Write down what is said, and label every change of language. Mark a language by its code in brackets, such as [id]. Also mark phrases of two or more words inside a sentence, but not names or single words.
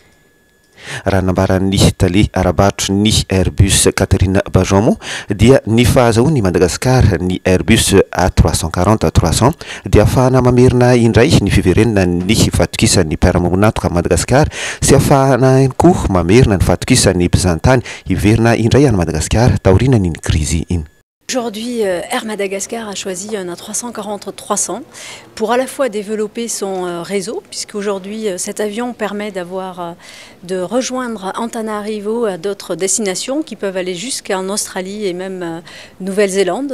[mg] Raha nambaran'ny tale arabatro ny Airbus Catherine Bajon dia ny fahazahoan'ny Madagasikara ny Airbus A340-300 dia ahafahana mamerina indray ny fiverenana ny fatokisan'ny mpiara-monatoka Madagasikara sy ahafahana ihany koa mamerina ny fatokisan'ny mpizahantany hiverina indray any Madagasikara taoriana ny crise iny. [fr] Aujourd'hui, Air Madagascar a choisi un A340-300 pour à la fois développer son réseau, puisqu'aujourd'hui cet avion permet de rejoindre Antananarivo à d'autres destinations qui peuvent aller jusqu'en Australie et même Nouvelle-Zélande.